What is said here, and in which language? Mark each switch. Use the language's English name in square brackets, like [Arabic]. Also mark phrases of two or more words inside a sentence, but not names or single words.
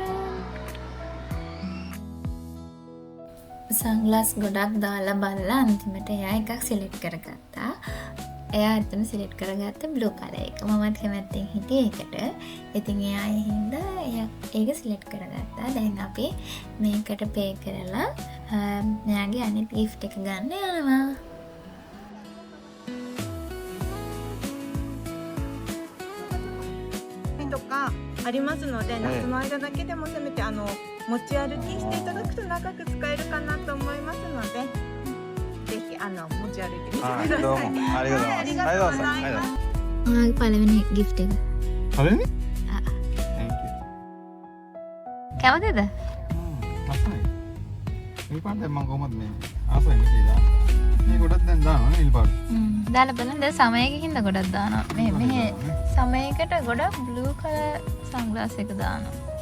[Sinhala] සන්ග්ලාස් ගොඩක් දාලා බලලා අන්තිමට එයා එකක් සිලෙක්ට් කරගත්තා. එයා ඇත්තම සිලෙක්ට් කරගත්ත [English] blue color [Sinhala] එක. මමත් කැමැත්තෙන් හිටියේ ඒකට. ඉතින් එයා ඒ හින්දා ඒක සිලෙක්ට් කරගත්තා. දැන් අපි මේකට පේ කරලා මෙයාගේ අනිත් gift එක ගන්න යනවා. [Japanese] とかありますので、夏の間だけでもせめて持ち歩きしていただくと長く使えるかなと思いますので、ぜひ持ち歩いてみてください。どうもありがとうございます。ありがとうございます。 [Sinhala] ඔයාගේ පළවෙනි gift එක. හරිනේ? ආ. [English] Thank you. [Sinhala] කැමතිද? ලස්සනයි. මේ පාට දැන් මම කොහොමද මේ ආසයි කියලා. මේ ගොඩක් දැන් දානවා නේ පාට. දාලා බලන්න දැන් සමයකින්ද ගොඩක් දානවා. මේ සමයකට ගොඩක් [English] blue color sunglass [Sinhala] එක දානවා.